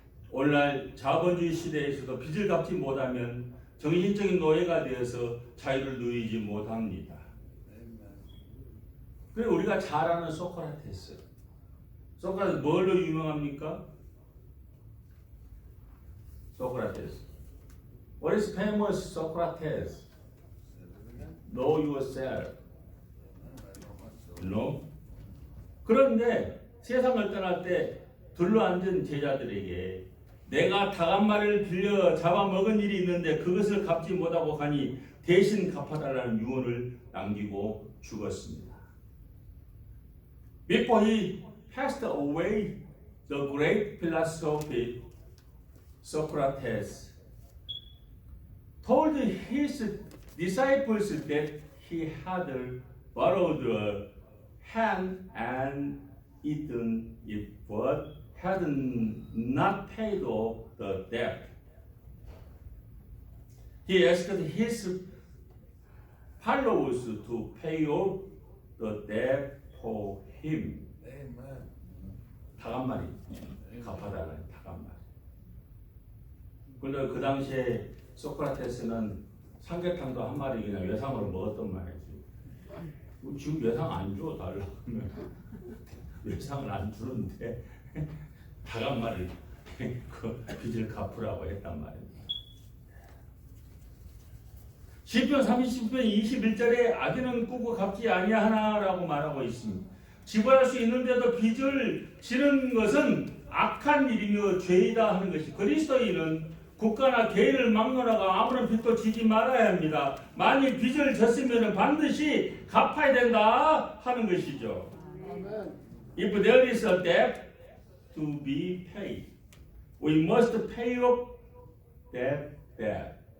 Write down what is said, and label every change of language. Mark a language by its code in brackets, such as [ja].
[ko] 오늘날 자본주의 시대에서도 빚을 갚지 못하면 정신적인 노예가 되어서 자유를 누리지 못합니다. 그리고 우리가 잘 아는 소크라테스. 소크라테스 뭘로 유명합니까? 소크라테스. [en] What is famous Socrates? Know yourself. No? [ko] 그런데 세상을 떠날 때 둘러앉은 제자들에게 내가 닭 한 마리를 빌려 잡아먹은 일이 있는데 그것을 갚지 못하고 가니 대신 갚아달라는 유언을 남기고 죽었습니다. [en] Before he passed away, the great philosopher Socrates told his disciples that he had borrowed a hen and eaten it, but had not paid off the debt. He asked his followers to pay off the debt for him. [ko] 닭 한 마리 갚아달라는 닭 한 마리. 그런데 그 당시에 소크라테스는 삼계탕도 한 마리 그냥 외상으로 먹었단 말이지. 지금 외상 안 줘 달라고 하면 외상을 안 주는데 닭 한 마리 그 빚을 갚으라고 했단 말입니다. 시편 30편 21절에 악인은 꾸고 갚지 아니하나라고 말하고 있습니다. 지불할 수 있는데도 빚을 지는 것은 악한 일이며 죄이다 하는 것이 그리스도인은 국가나 개인을 막론하고 아무런 빚도 지지 말아야 합니다. 만일 빚을 졌으면 반드시 갚아야 된다 하는 것이죠. [en] If there is a debt to be paid, we must pay off that debt.